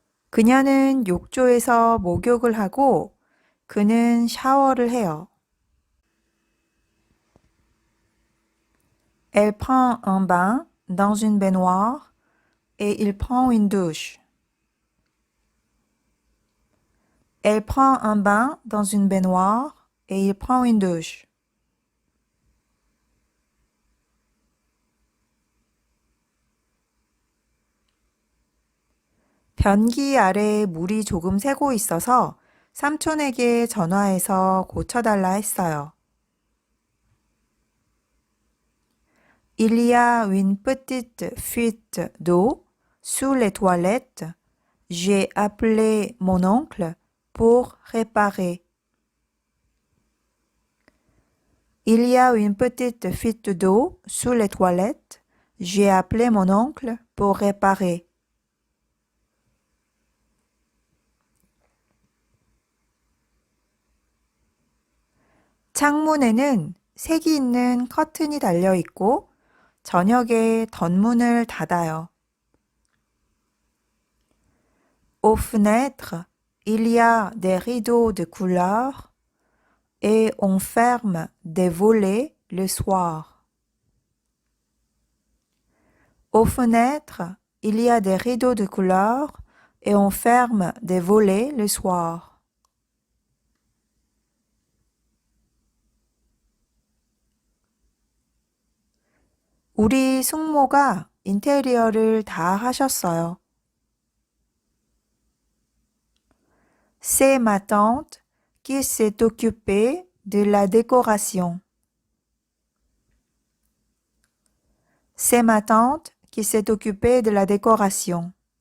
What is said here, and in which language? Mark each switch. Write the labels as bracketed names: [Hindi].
[Korean] 그녀는 욕조에서 목욕을 하고 그는 샤워를 해요. [French] Elle prend un bain dans une baignoire et il prend une douche. Elle prend un bain dans une baignoire et il prend une douche. [Korean] 변기 아래에 물이 조금 새고 있어서 삼촌에게 전화해서 고쳐달라 했어요. [French] Il y a une petite fuite d'eau sous les toilettes. J'ai appelé mon oncle pour réparer. Il y a une petite fuite d'eau sous les toilettes. J'ai appelé mon oncle pour réparer. [Korean] 창문에는 색이 있는 커튼이 달려 있고 저녁에 덧문을 닫아요. [French] Aux fenêtres, il y a des rideaux de couleur et on ferme des volets le soir. Aux fenêtres, il y a des rideaux de couleur et on ferme des volets le soir. [Korean] 우리 숙모가 인테리어를 다 하셨어요. [French] C'est ma tante qui s'est occupée de la décoration. C'est ma tante qui s'est occupée de la décoration.